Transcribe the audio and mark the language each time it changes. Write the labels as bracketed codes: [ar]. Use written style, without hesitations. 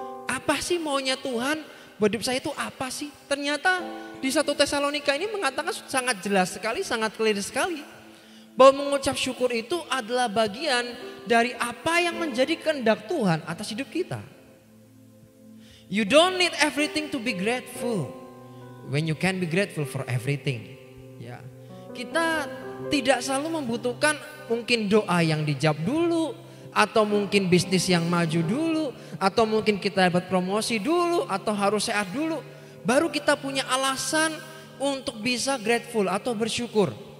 [id] Apa sih maunya Tuhan buat hidup saya itu apa sih? Ternyata di 1 Tesalonika ini mengatakan sangat jelas sekali, sangat clear sekali. Bahwa mengucap syukur itu adalah bagian dari apa yang menjadi kehendak Tuhan atas hidup kita. [en] You don't need everything to be grateful when you can be grateful for everything. [id] Ya, kita tidak selalu membutuhkan mungkin doa yang dijawab dulu, atau mungkin bisnis yang maju dulu, atau mungkin kita dapat promosi dulu, atau harus sehat dulu, baru kita punya alasan untuk bisa grateful atau bersyukur.